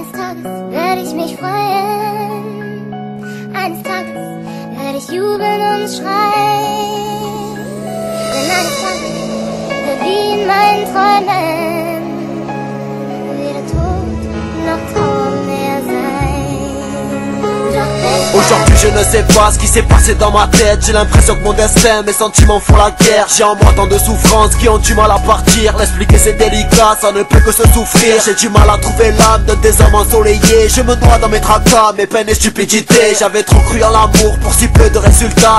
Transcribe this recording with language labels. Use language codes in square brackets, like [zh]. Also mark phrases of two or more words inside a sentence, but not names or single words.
[de] Tages werde ich mich freuen, eines Tages werde ich jubeln und schreien, denn eines Tages wird wie in meinen Träumen weder Tod noch Traum mehr sein. [fr] Aujourd'hui je ne sais pas ce qui s'est passé dans ma tête. J'ai l'impression que mon destin, mes sentiments font la guerre. J'ai en moi tant de souffrances qui ont du mal à partir. L'expliquer c'est délicat, ça ne peut que se souffrir. J'ai du mal à trouver l'âme d'un des hommes ensoleillés. Je me noie dans mes tracas, mes peines et stupidités. J'avais trop cru en l'amour pour si peu de résultats.